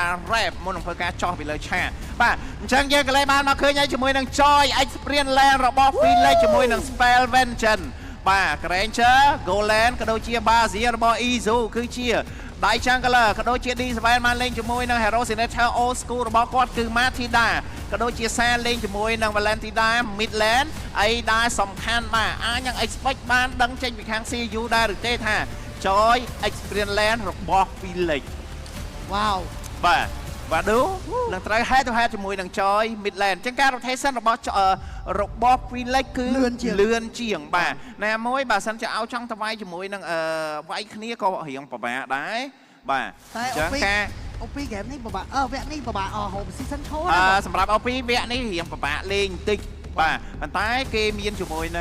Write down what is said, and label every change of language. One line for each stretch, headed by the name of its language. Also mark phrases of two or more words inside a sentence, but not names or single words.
Khmer: rap មុននឹងធ្វើការចោះពីលើឆាកបាទអញ្ចឹងយើងក៏លេងបានមកឃើញហើយជាមួយនឹង Joy Experience Land របស់ Village ជាមួយនឹង Spell Vengeance បាទ Granger Goland ក៏ដូចជា Bazia របស់ Izu គឺជាដៃចាំង color ក៏ដូចជា D7 បានលេងជាមួយនឹង
English: Hero Signature Old School
Khmer: របស់គាត់គឺ Matilda ក៏ដូចជាសាលេងជាមួយនឹង Valentina Midland អីដែរសំខាន់បាទអាចនឹង expect បានដឹងចេញពីខាង CU ដែរឬទេថា Joy Experience Land របស់ Village វ៉ាវ បាទឌូនឹងត្រូវ
English: head to head
Khmer: ជាមួយនឹង Joy Midland អញ្ចឹងការ rotation របស់ Village គឺលឿនជាងបាទណាមួយបើសិនជាឲ្យចង់ទៅវាយជាមួយនឹងវាយគ្នាក៏រៀងពិបាកដែរបាទ អញ្ចឹងការ OP ហ្គេមនេះពិបាកវគ្គនេះពិបាកហូប season ធំ សម្រាប់ OP វគ្គនេះរៀងពិបាកលេងបន្តិចបាទប៉ុន្តែគេមានជាមួយនឹង